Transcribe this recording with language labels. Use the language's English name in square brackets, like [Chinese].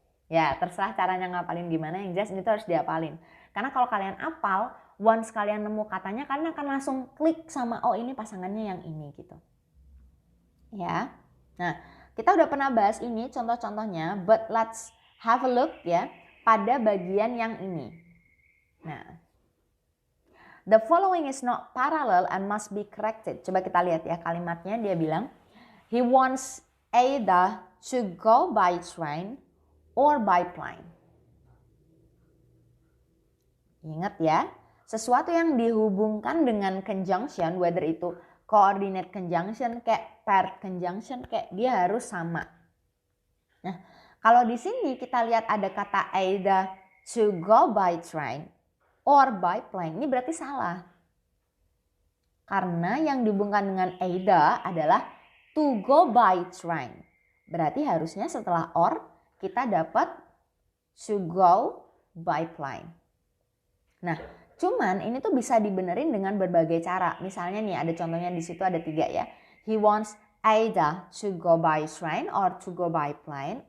[Indonesian] Ya, terserah caranya ngapalin gimana, yang jelas itu harus diapalin. Karena kalau kalian apal, once kalian nemu katanya, kalian akan langsung klik sama oh ini pasangannya yang ini gitu. Ya. Nah, kita udah pernah bahas ini contoh-contohnya, [English] but let's have a look [Indonesian] ya pada bagian yang ini. [English] Nah, the following is not parallel and must be corrected. [Indonesian] Coba kita lihat ya kalimatnya, dia bilang, [English] he wants either to go by train or by plane. [Indonesian] Ingat ya, sesuatu yang dihubungkan dengan conjunction, whether itu coordinate conjunction kayak paired conjunction kayak, dia harus sama. Nah, kalau di sini kita lihat ada kata [English] either to go by train or by plane, [Indonesian] ini berarti salah. Karena yang dihubungkan dengan either adalah [English] to go by train. [Indonesian] Berarti harusnya setelah or kita dapat [English] to go by plane. [Indonesian] Nah, cuman ini tuh bisa dibenerin dengan berbagai cara. Misalnya nih ada contohnya di situ ada 3 ya. [English] He wants either to go by train or to go by plane.